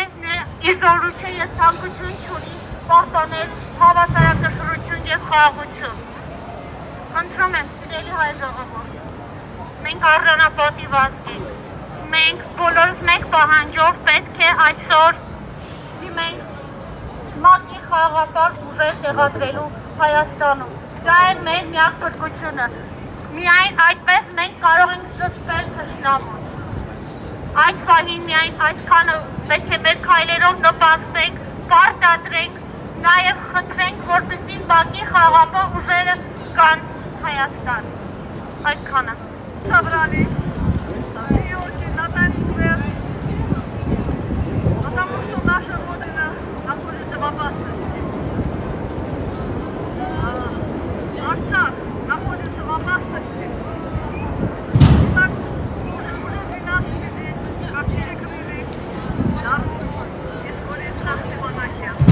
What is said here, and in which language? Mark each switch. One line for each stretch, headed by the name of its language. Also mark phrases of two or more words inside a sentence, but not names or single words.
Armenian: իզորու չէ և ցանկություն չունի պահպանել հավասարակշռություն և խաղաղություն։ Խնդրում եմ, սիրելի հայ ժողովուրդ, մենք արժանապատիվ ազգ ենք, մենք բոլորս մեկ պահանջով պետք է այսօր դիմենք ՄԱԿ-ի խաղաղապահ ուժեր տեղադրելու Հայաստանում։ Դա է մեր միակ փրկությունը։ Միայն այդպես մենք կարող ենք զսպել թշնամուն։ Այս պահին միայն այսքանը պետք է մեր քայլերով նպաստենք, պարտադրենք Նաև խնդրենք, որպեսզի բակի խաղաղապահ ուժերը կան Հայաստան։ Այդքանը։
Russian: Собрались в Нью-Йорке на Таймс-сквер, потому что наша Родина находится в опасности. Арцах находится в опасности. И так уже 12-й день, как перекрыли дорогу из Полюса в Степанаке.